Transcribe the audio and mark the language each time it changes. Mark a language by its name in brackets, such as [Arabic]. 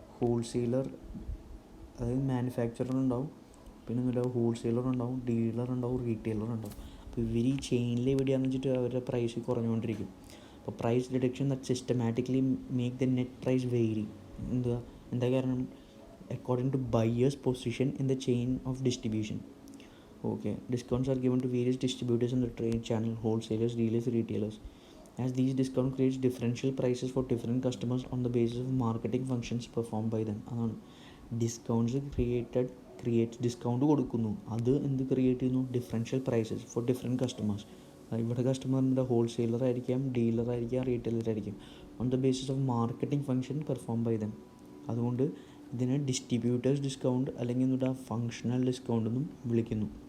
[Malayalam] Wholesaler, അതായത് manufacturer ഉണ്ടാവും, പിന്നെ എന്നിട്ട് ഹോൾസെയിലർ ഉണ്ടാവും, ഡീലർ ഉണ്ടാവും, റീറ്റെയിലർ ഉണ്ടാവും. അപ്പോൾ ഇവർ ഈ ചെയിനിൽ എവിടെയാണെന്ന് വെച്ചിട്ട് അവരുടെ പ്രൈസ് കുറഞ്ഞുകൊണ്ടിരിക്കും. [English] അപ്പോൾ price deduction that systematically make the net price vary. [Malayalam] എന്താ കാരണം, [English] According to buyers position in the chain of distribution. Okay, discounts are given to various distributors in the trade channel, wholesalers, dealers, retailers. As these discounts creates differential prices for different customers on the basis of marketing functions performed by them. [Malayalam] അതാണ് discounts creates discount കൊടുക്കുന്നു, അത് എന്ത് create ചെയ്യുന്നു, [English] Differential prices for different customers. [Malayalam] ഇവിടെ കസ്റ്റമറിൻ്റെ wholesaler ആയിരിക്കാം, dealer ആയിരിക്കാം, retailer ആയിരിക്കും, [English] On the basis of marketing function perform by them. [Malayalam] അതുകൊണ്ട് ഇതിനെ ഡിസ്ട്രിബ്യൂട്ടേഴ്സ് ഡിസ്കൗണ്ട് അല്ലെങ്കിൽ എന്നിട്ട് ഫങ്ഷണൽ ഡിസ്കൗണ്ട് എന്നും വിളിക്കുന്നു.